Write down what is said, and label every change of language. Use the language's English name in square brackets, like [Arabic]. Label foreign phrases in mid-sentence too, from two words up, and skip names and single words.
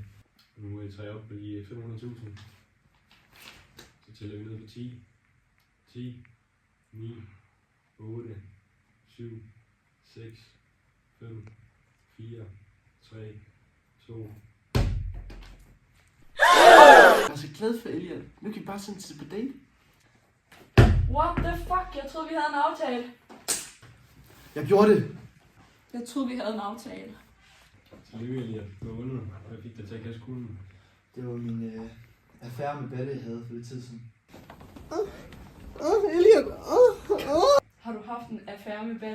[Danish] Nu er I 3 op på de 500.000. Så tæller vi ned på 10, 10, 9, 8, 7, 6, 5, 4, 3, 2. Jeg er så glad for Elliot. Nu kan vi bare sende til på date. [English] What the fuck? [Danish] Jeg troede, vi havde en aftale. Jeg gjorde det! Jeg troede, vi havde en aftale. Tillykke, Elliot. Du har vundet. Hvad fik dig til at kaste kuglen? Det var min affære med Balle, jeg havde for lidt tid siden. Elliot. Har du haft en affære med Balle?